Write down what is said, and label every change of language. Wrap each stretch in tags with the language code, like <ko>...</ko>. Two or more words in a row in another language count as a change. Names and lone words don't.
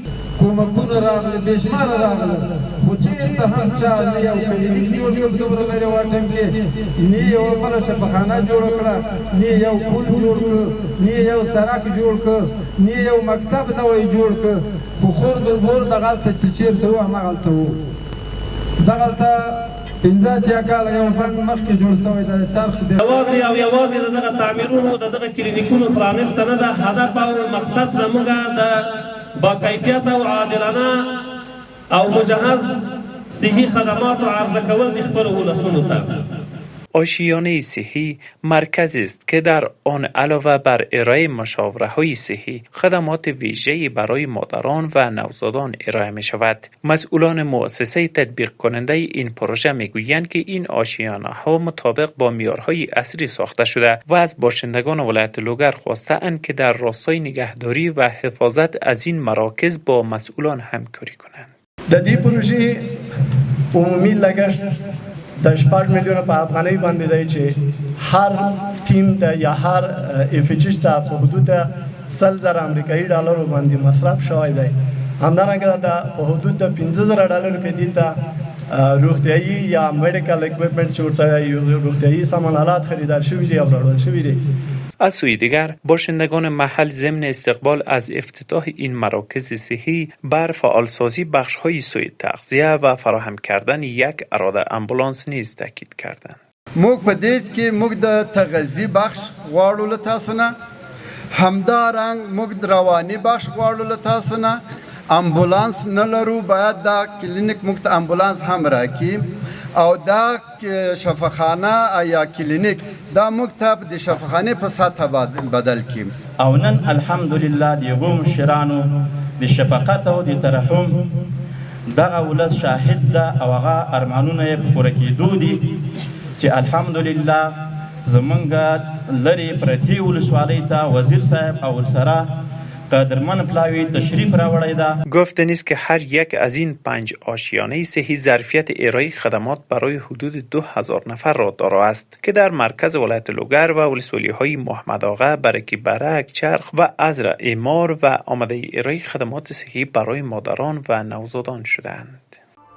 <ps>کومکونه راغلي بې شماره راغله، خو چېرته هم چا نه یو کلینیک جوړ کړ دومره لرې واټن کې، نه یو بله شفاخانه جوړه کړه، نه یو پل جوړ کړ، نه یو سړک جوړ کړ، نه یو مکتب نوی جوړ کړ، خو خور ګلبور دغلته چې چېرته و همغلته و. دغلته 15 کاله یو بند مخکې جوړ شوی دی څرخ دی. یوازې د دغه تعمیرونو د دغه کلینیکونو پرانیسته نه ده، هدف او مقصد زموږ د باکیفیت او عادلانه او مجهز صحی خدمات و عرضه کول د خپلو ولسونو ته.</ps> <fa>آشیانه صحی مرکزی است که در آن علاوه بر ارائه مشاوره‌های صحی خدمات ویژه‌ای برای مادران و نوزادان ارائه می شود. مسئولان مؤسسه تطبیق کننده این پروژه می گویند که این آشیانه ها مطابق با معیارهای عصری ساخته شده و از باشندگان ولایت لوگر خواسته اند که در راستای نگهداری و حفاظت از این مراکز با مسئولان همکاری کنند.</fa> <ps>د دې پروژې عمومي لګښت د 8 میلیونه په افغانۍ باندې دی چې هر ټیم د یا هر افیچش ته په حدود 100,000 امریکایي ډالرو باندې مصرف شوی دی. همدارنګه د په حدود د 15,000 ډالرو کې دي ته روغتیایي یا</ps> <en>medical equipment</en> <ps>چې ورته روغتیایي سامانالات خریدار شوي دي او راوړل شوي دي.</ps> <fa>از سوی دیگر باشندگان محل ضمن استقبال از افتتاح این مراکز صحی بر فعالسازی بخش‌های سوی تغذیه و فراهم کردن یک اراده امبولانس نیز تاکید کردند.</fa> <ps>موږ په دې کې موږ د تغذیه بخش غواړو له تاسو نه، همدارنګ موږ رواني بخش غواړو له تاسو نه، امبولانس نه لرو، باید دا کلینیک موږ ته امبولانس هم راکړي او دا شفاخانه یا کلینیک دا موږ ته د شفاخانه په سطح بدل کړي. او نن الحمدلله دغه مشرانو د شفقت او د ترحم دغه ولس شاهد ده او هغه ارمانونه یې په پوره کېدو دي چې الحمدلله زمونږ لرې پرتې ولسوالۍ ته وزیر صاحب او ورسره قدرمن پلاوی تشریف راوړی ده.</ps> <fa>گفتنی است که هر یک از این 5 آشیانه صحی ظرفیت ارائه خدمات برای حدود 2000 نفر را دارا است که در مرکز ولایت لوگر و ولسوالی‌های محمد آقا، برکی برک، چرخ و ازرع اعمار و آماده ارائه خدمات صحی برای مادران و نوزادان شدند.</fa>